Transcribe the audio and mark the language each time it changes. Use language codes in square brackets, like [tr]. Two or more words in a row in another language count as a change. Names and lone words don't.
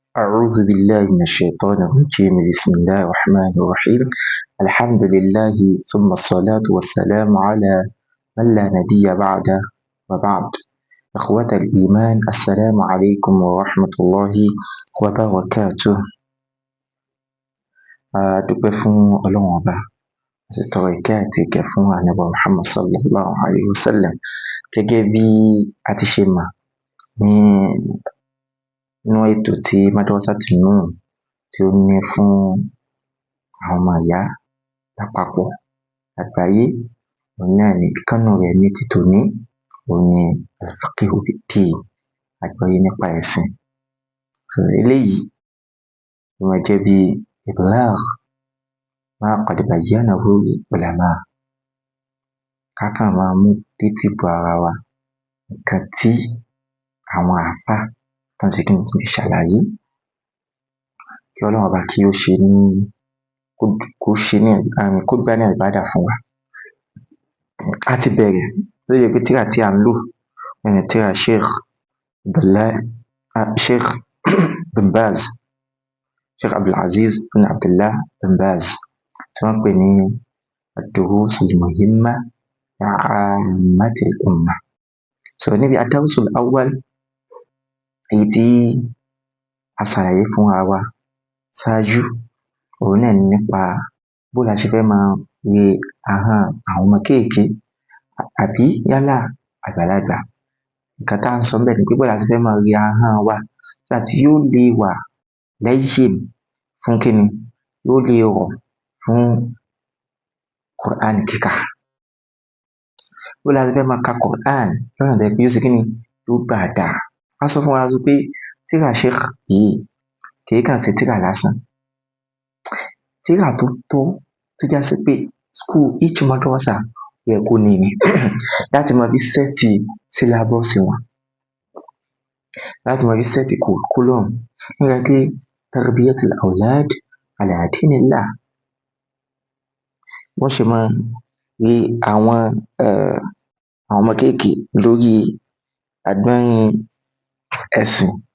[ar] أعوذ بالله من الشيطان الرجيم بسم الله الرحمن الرحيم الحمد لله ثم الصلاة والسلام على من لا نبي بعده وبعد إخوة الإيمان السلام عليكم ورحمة الله وبركاته [yo] dúpẹ́ fún Ọlọ́run Ọba àti tọrọ ìkẹ́ àti ìgẹ̀ fún Ànábì Muhammad [ar] صلى الله عليه وسلم [yo] gẹ́gẹ́ bí a ti ṣe mọ̀ nínú ètò tí Madrasatu Nur tí ó ní fún àwọn ọmọ ìyá lápapọ̀ àgbáyé, òun náà ni ìkánú rẹ̀ ní ti tòní, òun ni [ar] الفقه في الدين, [yo] àgbọ́yé nípa ẹ̀sìn. Eléyìí ó máa jẹ́ bí [ar] إبلاغ ما قد بينه العلماء, [yo] ká kàn máa mú títí bọ ara wa nǹkan tí àwọn àáfàá tán ṣe kíni tán ti ṣàlàyé. Kí Ọlọ́run Ọba kí ó ṣe ní kó gbà ní ìbádà fún wa. A ti bẹ̀rẹ̀ lórí pé tírà tí à ń lò ní tírà Sheikh bin Baz, Sheikh Abdulaziz bin Abdullah bin Baz, tí wọ́n pè ní [ar] الدروس المهمة لعامة الأمة. Níbi الدرس الأول, [yo] èyí tí a ṣàlàyé fúnra wa ṣáájú, òun náà ni nípa bó la ṣe fẹ́ máa ye ahọ́n àwọn ọmọ kéékèèké àbí yálà àgbàlagbà. Nǹkan tá à ń sọ ńbẹ̀ ni pé bó la ṣe fẹ́ máa ye ahọ́n wa [en] so that [yo] yóò lè wà layyin fún kíni, yóò lè rọ̀ fún Qur'an kíkà. Bó la ṣe fẹ́ máa ka Qur'an lọ́nà tó jẹ́ pé yóò ṣe kíni, yóò gbà dáa. A sọ fún wa pé tírà Sheikh yìí kì í kàn ṣe tírà lásán, tírà tó já sí pé each madrasa ó yẹ kó ní ni láti máa fi sẹ́ẹ̀tì sílábọ̀sì wọn, láti máa fi sẹ́ẹ̀tì curriculum nípa pé [ar] تربية الأولاد على دين الله. [yo] Wọ́n ṣe máa rí àwọn ọmọ kéékèèké lórí àgbọ́nrin ẹ̀sìn.